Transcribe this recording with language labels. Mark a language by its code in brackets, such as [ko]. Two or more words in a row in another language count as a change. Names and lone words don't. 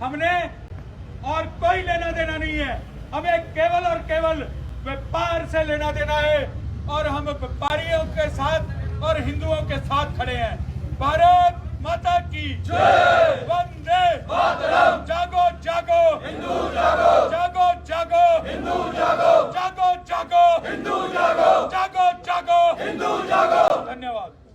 [hi] हमने और कोई लेना देना नहीं है। हमें केवल और केवल व्यापार से लेना देना है और हम व्यापारियों के साथ और हिंदुओं के साथ खड़े हैं। भारत माता की जय, वंदे मातरम। जागो जागो हिंदू जागो, जागो जागो हिंदू जागो, जागो जागो हिंदू जागो, जागो जागो हिंदू जागो। धन्यवाद।